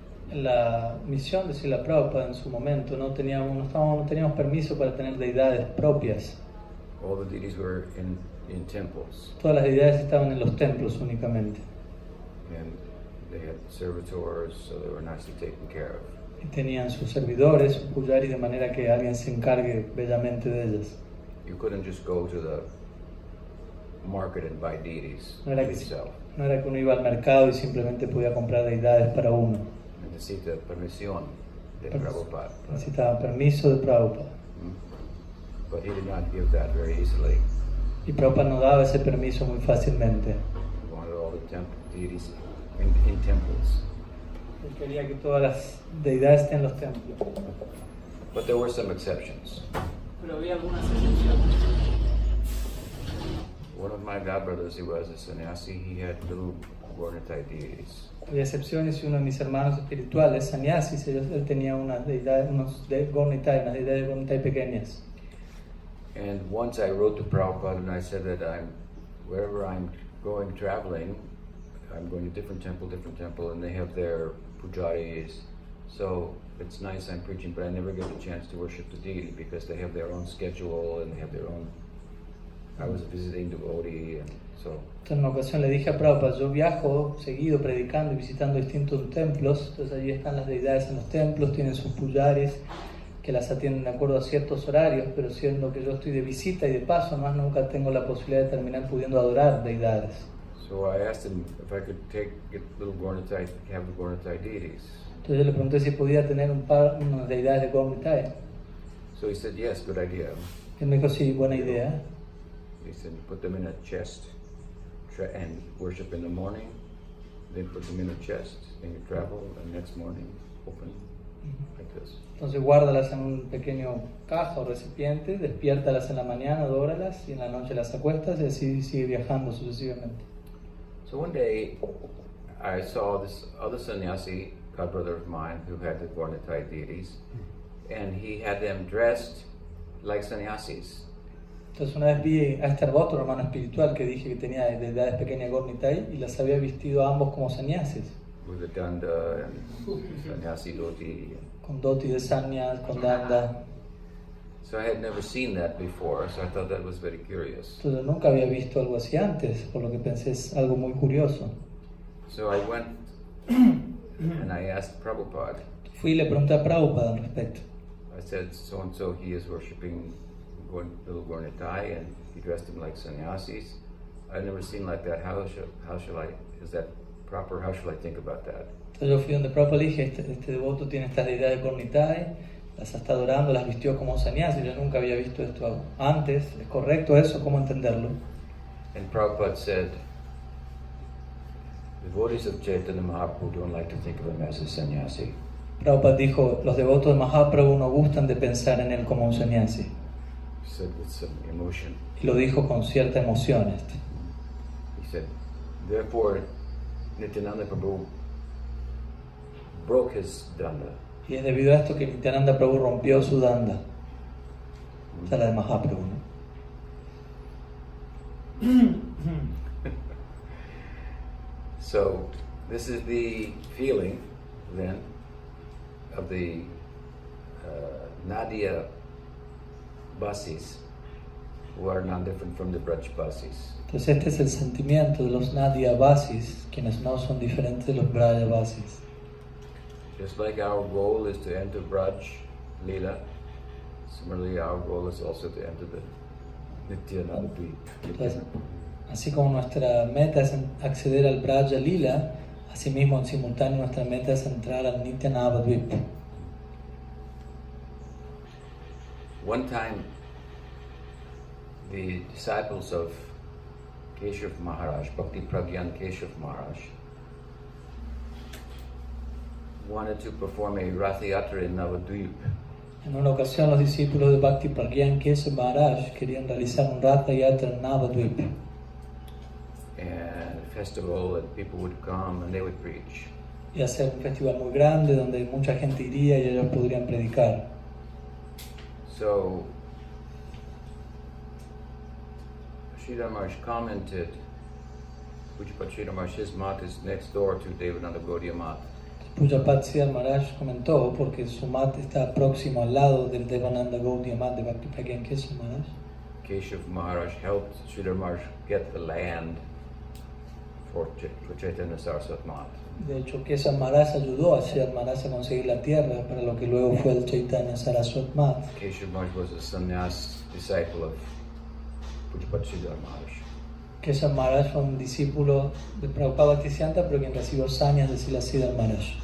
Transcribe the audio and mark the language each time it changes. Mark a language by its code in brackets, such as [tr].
[es] En la misión de Srila Prabhupada en su momento no teníamos permiso para tener deidades propias. [en] All the deities were in temples. [es] Todas las deidades estaban en los templos únicamente. [en] And they had servitors, so they were nicely taken care of. [es] Y tenían sus servidores, sus pujaris, de manera que alguien se encargue bellamente de ellas. [en] You couldn't just go to the market and buy deities [es] No era [en] yourself. [es] No era que uno iba al mercado y simplemente podía comprar deidades para uno. Necesita permisión de Prabhupada. Necesitaba permiso de Prabhupada. [en] But he did not give that very easily. [es] Y Prabhupada no daba ese permiso muy fácilmente. [en] He wanted all the deities in temples. [es] Él quería que todas las deidades estén en los templos. [en] But there were some exceptions. [es] Pero había algunas excepciones. [en] One of my godbrothers, he was a sannyasi, he had little Gornitai deities. [es] Había excepciones y uno de mis hermanos espirituales, sannyasis, él tenía unas deidades, unas deidades Gornitai pequeñas. [en] And once I wrote to Prabhupada and I said that wherever I'm going traveling, I'm going to different temple, and they have their pujaris. So it's nice I'm preaching, but I never get the chance to worship the deity because they have their own schedule and they have their own. I was visiting devotee, and so. [es] Entonces, en una ocasión le dije a Prabhupada, yo viajo seguido predicando y visitando distintos templos, entonces allí están las deidades en los templos, tienen sus pujaris que las atienden de acuerdo a ciertos horarios, pero siendo que yo estoy de visita y de paso, más nunca tengo la posibilidad de terminar pudiendo adorar deidades. [en] So I asked him if I could get little Gornitai, have the Gornitai deities. [es] Entonces yo le pregunté si podía tener unas deidades de Gornitai. [en] So he said, yes, good idea. [es] Él me dijo, sí, buena idea. [en] He said, put them in a chest and worship in the morning, then put them in a chest, and you travel, and next morning open like this. [es] Entonces guárdalas en un pequeño caja o recipiente, despiértalas en la mañana, adóralas y en la noche las acuestas y así sigue viajando sucesivamente. [en] So one day I saw this other sannyasi, godbrother of mine, who had the Gornitai deities, and he had them dressed like sannyasis. [es] Entonces una vez vi a este otro hermano espiritual que dije que tenía deidades pequeñas Gornitai y las había vestido a ambos como sannyasis. [en] With the danda and sannyasi dhoti. [es] Con dhoti de sannyas, con danda. [en] So I had never seen that before, so I thought that was very curious. [es] Entonces nunca había visto algo así antes, por lo que pensé es algo muy curioso. [en] So I went and I asked Prabhupada. [es] Fui y le pregunté a Prabhupada al respecto. [en] I said, so and so he is worshipping little Gornitai and he dressed him like sannyasis. I've never seen like that. How shall I? Is that proper? How shall I think about that? [es] Entonces yo fui donde Prabhupada le dije, este devoto tiene estas deidades Gornitai, las está adorando, las vistió como sannyasis. Yo nunca había visto esto antes. ¿Es correcto eso? ¿Cómo entenderlo? [en] And Prabhupada said, devotees of Chaitanya Mahaprabhu don't like to think of him as a sannyasi. [es] Prabhupada dijo, los devotos de Mahaprabhu no gustan de pensar en él como un sannyasi. [en] He said with some emotion. [es] Y lo dijo con cierta emoción. [en] He said, therefore, Nityananda Prabhu broke his danda. [es] Y es debido a esto que Nityananda Prabhu rompió su danda. O sea, la de Mahaprabhu, ¿no? [en] So, this is the feeling, then, of the Nadia Basis, who are not different from the Braj Basis. [es] Entonces este es el sentimiento de los Nadia Basis, quienes no son diferentes de los Braja Basis. [en] Just like our goal is to enter Braj-lila, similarly our goal is also to enter the Nityananda Dweep. [es] Entonces, así como nuestra meta es acceder al Braja-lila, asimismo en simultáneo nuestra meta es entrar al Nityananda Dweep. [en] One time, the disciples of Keshav Maharaj, Bhakti Pragyan Keshav Maharaj, wanted to perform a Rath Yatra in Navadvip. [es] En una ocasión los discípulos de Bhakti Pragyan Keshav Maharaj querían realizar un Ratha Yatra en Navadvip. [en] And a festival that people would come and they would preach. [es] Y hacer un festival muy grande donde mucha gente iría y ellos podrían predicar. [en] So Sridhar Maharaj commented, Pujyapat Sridhar Maharaj, his mat is next door to Devananda Gaudiya mat. [es] Pujyapat Sridhar Maharaj comentó porque su mat está próximo al lado del Devananda Gaudiya mat de Bhakti Pragyan Keshav Maharaj. [en] Keshav Maharaj helped Sridhar Maharaj get the land for Chaitanya Saraswat mat. [es] De hecho, Keshav Maharaj ayudó a Sridhar Maharaj a conseguir la tierra para lo que luego fue el Chaitanya Saraswat mat. [en] Keshav Maharaj was a sannyas disciple of Pujyapat Sridhar Maharaj. [es] Keshav Maharaj fue un discípulo de Prabhupada Bhaktisiddhanta, pero quien recibió sannyas de Srila Maharaj.